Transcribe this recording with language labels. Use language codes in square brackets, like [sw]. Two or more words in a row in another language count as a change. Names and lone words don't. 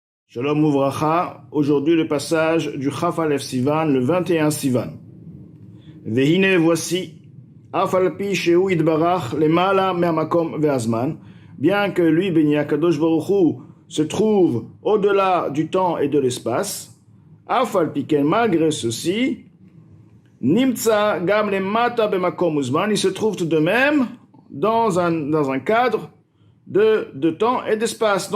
[he] שלום וברכה, [fr] aujourd'hui le passage du [he] Chaf Aleph Sivan, [fr] le 21 Sivan. [he] Vehine voici, אף על פי שהוא יתברך למעלה מהמקום והזמן, [fr] bien que lui, [he] Beni Akadosh Baruch Hu, [fr] se trouve au-delà du temps et de l'espace, [he] Afalpi Ken, [fr] malgré ceci, [he] נמצא גם למטה במקום וזמן, [fr] il se trouve tout de même dans un cadre de temps et d'espace.